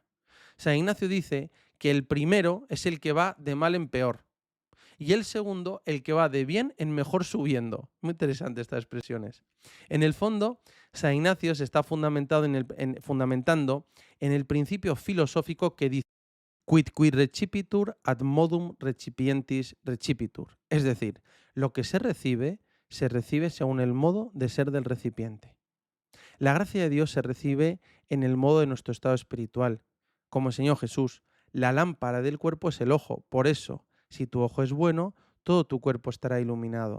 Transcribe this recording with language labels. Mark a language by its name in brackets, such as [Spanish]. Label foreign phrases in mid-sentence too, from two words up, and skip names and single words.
[Spanish] San Ignacio dice que el primero es el que va de mal en peor y el segundo el que va de bien en mejor subiendo. Muy interesante estas expresiones. En el fondo, San Ignacio se está fundamentando en el principio filosófico que dice [Latin] quid qui recipitur ad modum recipientis recipitur. [Spanish] Es decir, lo que se recibe según el modo de ser del recipiente. La gracia de Dios se recibe en el modo de nuestro estado espiritual. Como enseñó Jesús, la lámpara del cuerpo es el ojo. Por eso, si tu ojo es bueno, todo tu cuerpo estará iluminado.